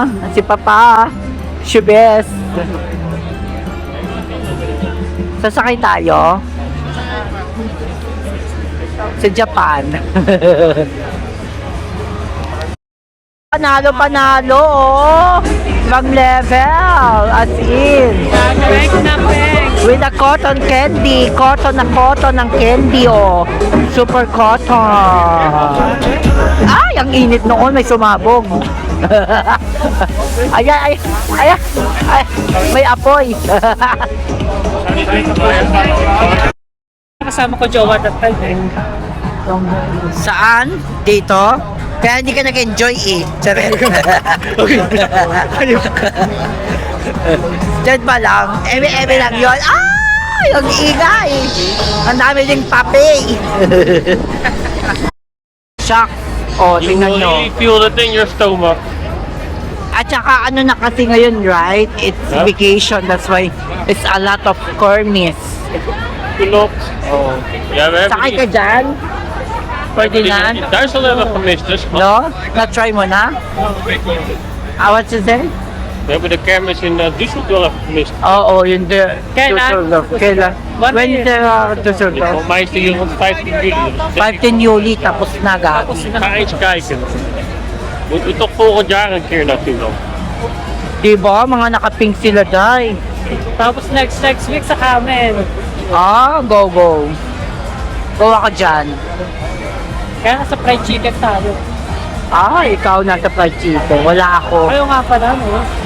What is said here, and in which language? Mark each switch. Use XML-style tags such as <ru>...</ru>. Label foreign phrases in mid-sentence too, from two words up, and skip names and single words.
<tl>Si papa. Si best. Sasakay tayo. Sa Japan. Panalo, oh. Mag-level.</tl> <en>As in.</en> <tl>Tank na peg.</tl> <en>With a cotton candy. Cotton ng candy, oh. Super cotton.</en> <tl>Ay, ang init noon. May sumabog. Ay. May apoy. Kasama ko jowa</tl> <en>that time</en> <tl>eh. Saan? Dito? Kaya hindi ka nag-enjoy eh. Sabi. Diyan ba lang? Eme lang yun. Ay! Ang ingay! Ang dami ding papi! Shock! O, tingnan nyo.</tl> <en>You feel it in your stomach.</en> <tl>At saka ano na kasi ngayon,</tl> <en>right? It's vacation. That's why it's a lot of Kermis.</en> <nl>Klopt. Oh. Ja, we</nl> <tl>Sakay ka</tl> <nl>hebben</nl> <tl>dyan? Ferdinand?</tl> <nl>in Duitsland hebben we gemist, dus</nl> <en>No?</en> <tl>Na-try mo na?</tl> <en>What's it say?</en> <nl>we hebben de kermis in Düsseldorf gemist.</nl> <tl>Oo, yun de. Kailan? Kailan?</tl> <en>When is the Düsseldorf?</en> <nl>Volgens mij is die hier op 15 juli. Dus 15 Juli,</nl> <tl>tapos na gag.</tl> <nl>ga eens kijken. Moeten we toch volgend jaar een keer naartoe dan?</nl> <tl>Diba? Mga nakapink sila, day. Tapos</tl> <en>next week</en> <tl>sa Kamen. Go. Go ako dyan. Kaya nasa</tl> <en>fried chicken</en> <tl>tayo. Ikaw nasa</tl> <en>fried chicken.</en> <tl>Wala ako. Ayaw nga pala, no?</tl>